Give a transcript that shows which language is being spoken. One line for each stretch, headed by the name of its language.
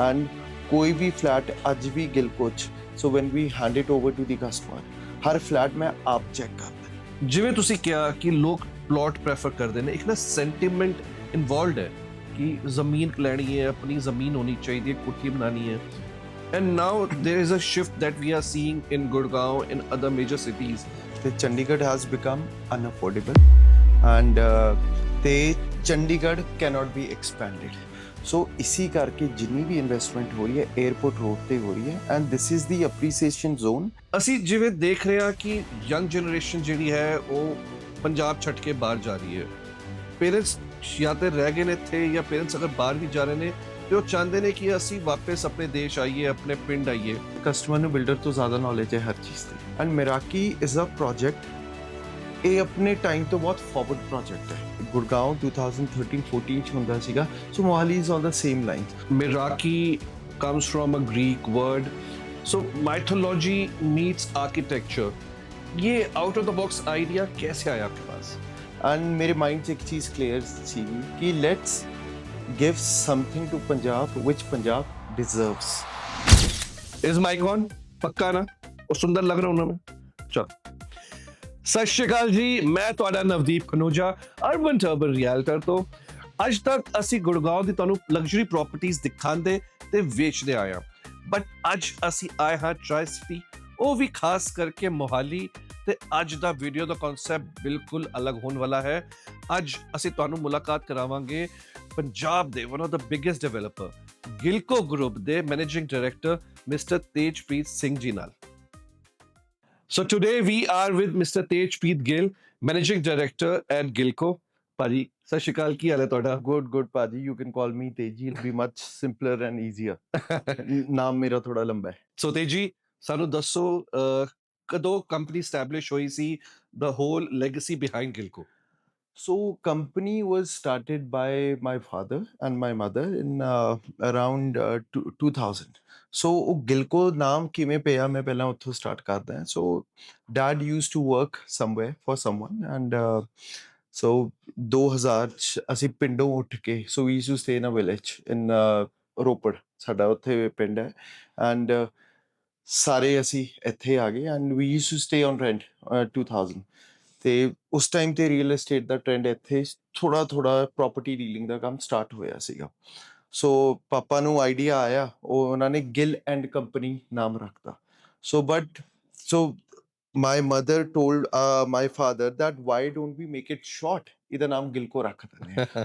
Punjabi: And ਕੋਈ ਵੀ flat ਅੱਜ ਵੀ Gill coach,
English: so when we hand it over to the customer,
Punjabi: Har flat ਮੈਂ ਆਪ check ਕਰਦਾ। ਜਿਵੇਂ ਤੁਸੀਂ ਕਿਹਾ ਕਿ ਲੋਕ ਪਲਾਟ ਪ੍ਰੈਫਰ ਕਰਦੇ ਨੇ, ਇੱਕ ਨਾ ਸੈਂਟੀਮੈਂਟ ਇਨਵੋਲਵਡ ਹੈ ਕਿ ਜ਼ਮੀਨ ਲੈਣੀ ਹੈ, ਆਪਣੀ ਜ਼ਮੀਨ ਹੋਣੀ ਚਾਹੀਦੀ ਹੈ, ਕੋਠੀ ਬਣਾਉਣੀ ਹੈ।
English: And now there is a shift that we are seeing in Gurgaon, in other major cities. ਤੇ Chandigarh has become unaffordable and ਤੇ Chandigarh cannot be expanded।
Punjabi: ਸੋ ਇਸੀ ਕਰਕੇ ਜਿੰਨੀ ਵੀ ਇਨਵੈਸਟਮੈਂਟ ਹੋ ਰਹੀ ਹੈ 에ਅਰਪੋਰਟ ਰੋਡ ਤੇ ਹੋ ਰਹੀ ਹੈ
English: And this is the appreciation zone.
Punjabi: ਅਸੀਂ ਜਿਵੇਂ ਦੇਖ ਰਹੇ ਹਾਂ ਕਿ ਯੰਗ ਜਨਰੇਸ਼ਨ ਜਿਹੜੀ ਹੈ ਉਹ ਪੰਜਾਬ ਛੱਡ ਕੇ ਬਾਹਰ ਜਾ ਰਹੀ ਹੈ। ਪੇਰੈਂਟਸ ਜਾਂ ਤੇ ਰਹਿ ਗਏ ਨੇ ਇੱਥੇ, ਜਾਂ ਪੇਰੈਂਟਸ ਅਗਰ ਬਾਹਰ ਵੀ ਜਾ ਰਹੇ ਨੇ ਤੇ ਉਹ ਚਾਹੁੰਦੇ ਨੇ ਕਿ ਅਸੀਂ ਵਾਪਸ ਆਪਣੇ ਦੇਸ਼ ਆਈਏ, ਆਪਣੇ ਪਿੰਡ ਆਈਏ। ਕਸਟਮਰ ਨੂੰ ਬਿਲਡਰ ਤੋਂ ਜ਼ਿਆਦਾ ਨੌਲੇਜ ਹੈ ਹਰ ਚੀਜ਼ ਦੀ
English: and Meraki is a project,
Punjabi: ਇਹ ਆਪਣੇ ਟਾਈਮ ਤੋਂ ਬਹੁਤ ਫਾਰਵਰਡ ਪ੍ਰੋਜੈਕਟ ਹੈ। ਗੁੜਗਾਉਂ 2013-14 ਚ ਹੁੰਦਾ ਸੀਗਾ,
English: So Mohali is on the same line. Meraki comes from a Greek word, so mythology meets architecture.
Hindi: ये out of the box idea कैसे आया आपके पास?
Punjabi: ਐਂਡ ਮੇਰੇ ਮਾਈਂਡ 'ਚ ਇੱਕ ਚੀਜ਼ ਕਲੀਅਰ ਸੀ ਕਿ
English: let's give something to Punjab
Punjabi: which Punjab deserves.
English: Is mic on?
Hindi: पक्का ना? और सुंदर लग रहा हूं ना मैं? चलो।
Punjabi: ਸਤਿ ਸ਼੍ਰੀ ਅਕਾਲ ਜੀ, ਮੈਂ ਤੁਹਾਡਾ ਨਵਦੀਪ ਖਨੋਜਾ, ਅਰਬਨ ਟਰਬਨ ਰਿਐਲਟਰ ਤੋਂ। ਅੱਜ ਤੱਕ ਅਸੀਂ ਗੁੜਗਾਉਂ ਦੀ ਤੁਹਾਨੂੰ ਲਗਜ਼ਰੀ ਪ੍ਰਾਪਰਟੀਆਂ ਦਿਖਾਉਂਦੇ ਤੇ ਵੇਚਦੇ ਆਏ ਹਾਂ, ਬਟ ਅੱਜ ਅਸੀਂ ਆਏ ਹਾਂ ਟ੍ਰਾਈ ਸਿਟੀ, ਉਹ ਵੀ ਖਾਸ ਕਰਕੇ ਮੋਹਾਲੀ। ਤੇ ਅੱਜ ਦਾ ਵੀਡੀਓ ਦਾ ਕਨਸੈਪਟ ਬਿਲਕੁਲ ਅਲੱਗ ਹੋਣ ਵਾਲਾ ਹੈ। ਅੱਜ ਅਸੀਂ ਤੁਹਾਨੂੰ ਮੁਲਾਕਾਤ ਕਰਾਵਾਂਗੇ ਪੰਜਾਬ ਦੇ
English: one of ਦਾ biggest
Punjabi: developer Gillco group ਦੇ managing director mister Tejpreet Singh ji ਨਾਲ।
English: So today we are with Mr. Tejpreet Gill, Managing Director at Gilco.
Punjabi: ਭਾਜੀ ਸਤਿ ਸ਼੍ਰੀ ਅਕਾਲ, ਕੀ ਹਾਲ ਹੈ ਤੁਹਾਡਾ?
English: Good ਭਾਜੀ, you can call me Teji, it be much simpler and easier.
Punjabi: ਨਾਮ ਮੇਰਾ ਥੋੜਾ ਲੰਬਾ ਹੈ। ਸੋ ਤੇਜੀ, ਸਾਨੂੰ ਦੱਸੋ ਕਦੋਂ ਕੰਪਨੀ ਸਟੈਬਲਿਸ਼ ਹੋਈ ਸੀ,
English: the whole legacy behind Gilco? So company was started by my father and my mother in around 2000.
Punjabi: So ਉਹ ਗਿਲਕੋ ਨਾਮ ਕਿਵੇਂ ਪਿਆ, ਮੈਂ ਪਹਿਲਾਂ ਉੱਥੋਂ ਸਟਾਰਟ ਕਰਦਾ ਹਾਂ।
English: So dad used to work somewhere for someone and so 2000 'ਚ
Punjabi: ਅਸੀਂ ਪਿੰਡੋਂ ਉੱਠ ਕੇ
English: so we used to stay in a village in
Punjabi: Ropar ਸਾਡਾ ਉੱਥੇ ਪਿੰਡ ਹੈ ਐਂਡ ਸਾਰੇ ਅਸੀਂ ਇੱਥੇ ਆ ਗਏ
English: And we used to stay on rent 2000।
Punjabi: ਤੇ ਉਸ ਟਾਈਮ ਤੇ ਰੀਅਲ ਏਸਟੇਟ ਦਾ ਟ੍ਰੈਂਡ ਇੱਥੇ ਥੋੜਾ ਪ੍ਰੋਪਰਟੀ ਡੀਲਿੰਗ ਦਾ ਕੰਮ ਸਟਾਰਟ ਹੋਇਆ ਸੀਗਾ। ਸੋ ਪਾਪਾ ਨੂੰ ਆਈਡੀਆ ਆਇਆ, ਉਹਨਾਂ ਨੇ ਗਿੱਲ ਐਂਡ ਕੰਪਨੀ ਨਾਮ ਰੱਖਤਾ।
English: so my mother told my father that why don't we make it short,
Punjabi: ਇਹਦਾ ਨਾਮ ਗਿਲਕੋ ਰੱਖ ਦਿੰਦੇ ਹਾਂ।